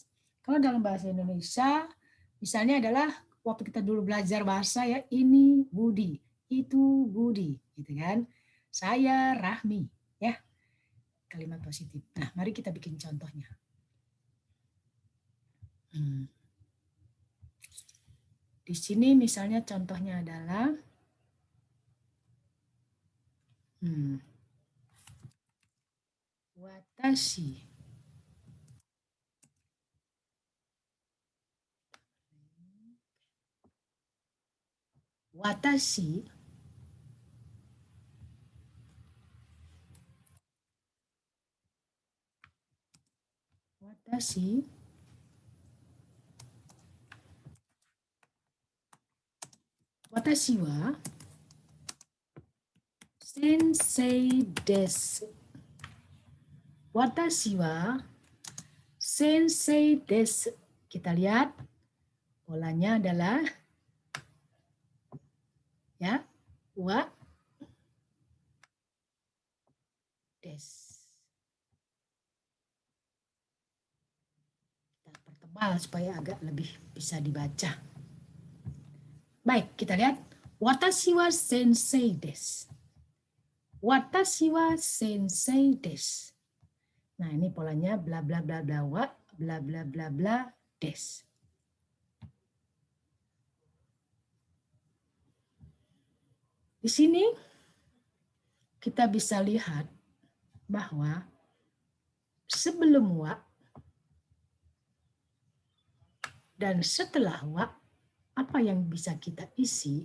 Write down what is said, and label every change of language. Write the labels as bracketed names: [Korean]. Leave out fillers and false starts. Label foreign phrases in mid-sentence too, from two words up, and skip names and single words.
[Indonesian] Kalau dalam bahasa Indonesia misalnya adalah waktu kita dulu belajar bahasa ya, ini Budi, itu Budi, gitu kan. Saya Rahmi, ya. Kalimat positif. Nah, mari kita bikin contohnya. Di sini misalnya contohnya adalah watashi. [Japanese] 私私は先生です. 私は先生です. [Indonesian] Kita lihat polanya adalah ya, wa des. Kita pertebal supaya agak lebih bisa dibaca. Baik, kita lihat [Japanese] 私は先生です. 私は先生です. [Indonesian] Nah, ini polanya bla bla bla bla wa, bla bla bla bla desu. Di sini kita bisa lihat bahwa sebelum wa dan setelah wa, apa yang bisa kita isi?